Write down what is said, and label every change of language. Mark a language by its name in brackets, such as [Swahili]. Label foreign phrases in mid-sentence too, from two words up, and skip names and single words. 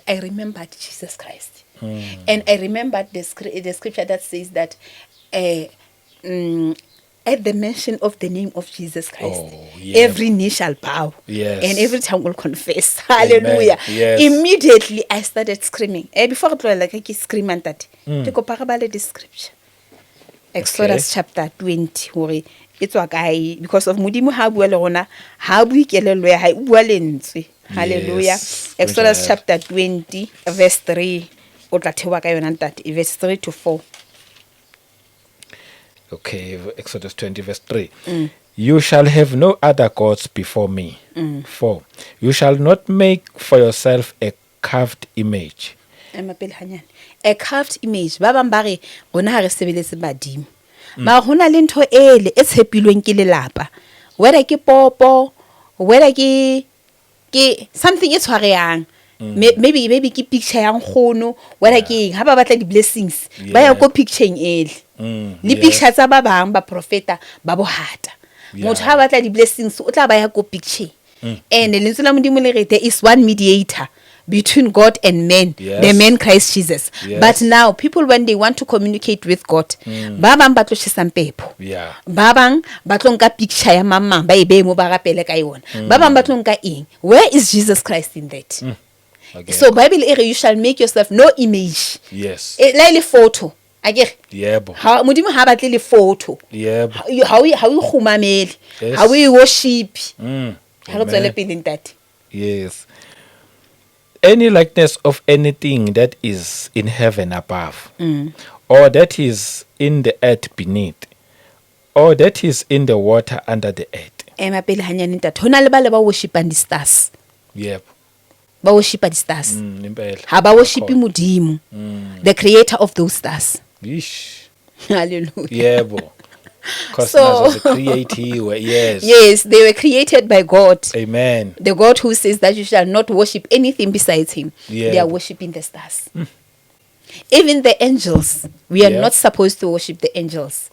[English] I remembered Jesus Christ, and I remembered the scripture that says that at the mention of the name of Jesus Christ, every knee shall bow, and every tongue will confess. Hallelujah. Yes. Immediately I started screaming. Before I scream and that, the scripture. [Southern Sotho] Exodus chapter 20 hore it's wa kae [English] because of [Southern Sotho] modimo ha bua le rona ha bua kelelo ya hae bua lentswe. [English] Hallelujah. [Southern Sotho] Exodus chapter 20 verse 3 o tla thewa ka yona ntate [English] verse 3 to 4. Okay, Exodus 20 verse 3. You shall have no other gods before me. 4. You shall not make for yourself a carved image. A carved image. [Southern Sotho] Ba bang ba re rona ha re sebeletse badimo. Ma hona le ntho ele e tshepilweng ke lelapa. Whether ke popo, whether ke something e tshwarehang. Maybe ke picture yang khono, whether ke ha ba batla di blessings, ba ya ko pictureeng ele. Le picture tsa ba bang ba profeta ba bohata. Motho ha batla di blessings o tla ba ya ko picture. [English] And [Southern Sotho] lentswe la modimo le re [English] there is one mediator between God and man, the man Christ Jesus. But now people when they want to communicate with God, [Southern Sotho] ba bang ba tlo shisa mpepo. Ba bang ba tlo nka picture ya mama ba e be mo ba rapele ka yona. Ba bang ba tlo nka eng. [English] Where is Jesus Christ in that? So Bible ere you shall make yourself no image. Yes. [Southern Sotho] La ile photo. Akere? Yebo. Ha modimo ha batle le photo. Yebo. Ha o khumamele. Ha o worship. Ha re tswele pele ntate. [English] Yes. Any likeness of anything that is in heaven above, or that is in the earth beneath, or that is in the water under the earth. [Southern Sotho] Mapele hanyane ntate. Hona le ba le ba worshipang di stars. [English] Yep. [Southern Sotho] Ba worshipa di stars. Impela. Ha ba worshipi modimo. [English] The creator of those stars. Yeesh. Hallelujah. Yebo. Because So- Yes, they were created by God. Amen. The God who says that you shall not worship anything besides him. Yeah. They are worshiping the stars. Even the angels, we are not supposed to worship the angels.